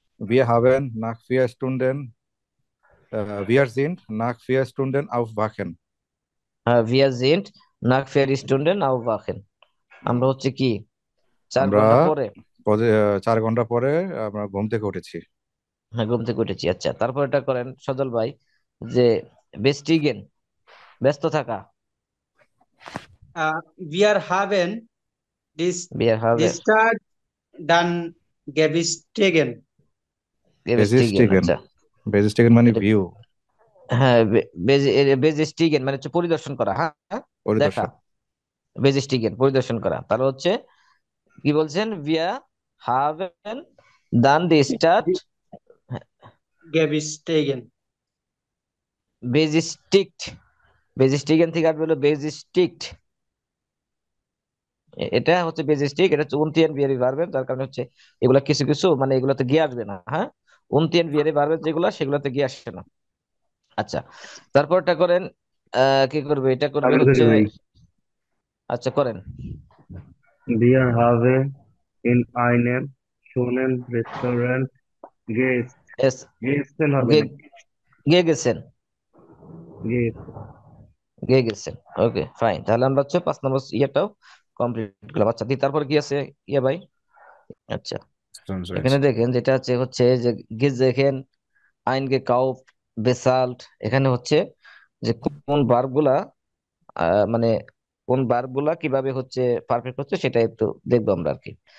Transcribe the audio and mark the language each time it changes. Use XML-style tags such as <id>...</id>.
<de>Wir haben nach 4 Stunden, wir sind nach 4 Stunden aufwachen. হ্যাঁ ভিয়া জিন্ট নাক ফেয়ার স্টুডেন্ট আউ ওয়াকেন।</de> <bn>আমরা হচ্ছে কি 4 আমরা ঘন্টা পরে, 4 ঘন্টা পরে আমরা ঘুম থেকে উঠেছি। হ্যাঁ ঘুম থেকে উঠেছি। আচ্ছা, তারপর এটা করেন সজল ভাই, যে বেস্টিগেন, ব্যস্ত থাকা।</bn> <de>Wir haben বিয়ার হবে die Stadt dann gestiegen. বেস্টিগেন, বেজিস্টিগেন,</de> <bn>আচ্ছা। বেজিস্টিগেন মানে এটা ভিউ, হ্যাঁ, বেজেস্টিগেন মানে হচ্ছে পরিদর্শন করা, হ্যাঁ হ্যাঁ, দেখা। পরিদর্শন। বেজেস্টিগেন পরিদর্শন করা, তার হচ্ছে কি বলছেন, ভিয়া হাভেন দান দি স্টার্ট</bn> <de>Gestiegen.</de> <bn>বেজিস্টিক্ট, বেজিস্টিগেন থেকে আসবে হলো বেজিস্টিক্ট, এটা হচ্ছে বেজিস্টিক, এটা হচ্ছে উনতিয়ান বিয়ারি ভার্বের, যার কারণে হচ্ছে এগুলা কিছু কিছু মানে এগুলাতে গিয়ে আসবে না। হ্যাঁ, উনতিয়ান বিয়ারি ভার্বের যেগুলা সেগুলাতে গিয়ে আসে না। আচ্ছা, তারপরটা করেন। কি করবে? এটা করবে আমি করি হচ্ছে, ভাই। আচ্ছা করেন।</bn> <de>Wir haben in einem schönen Restaurant gegessen. এস, Gegessen হবে গে</de> <bn>নাকি?</bn> <de>গে গেছেন, Gegessen. গে গেছেন।</de> <bn>ওকে ফাইন, তাহলে আমরা হচ্ছে 5 নম্বর ইয়েটাও কমপ্লিট করলাম। আচ্ছা তারপর কি আছে ইয়ে ভাই? আচ্ছা,</bn> <de>Stimmt so</de> <bn>এখানে</bn> <de>jetzt.</de> <bn>দেখেন যেটা হচ্ছে যে গেজেখেন, আইন গেকাউফট, বেসাল্ট, এখানে হচ্ছে যে কোন ভার্ব গুলা মানে কোন ভার্ব গুলা কিভাবে হচ্ছে পারফেক্ট হচ্ছে সেটা একটু দেখবো আমরা আর কি।</bn>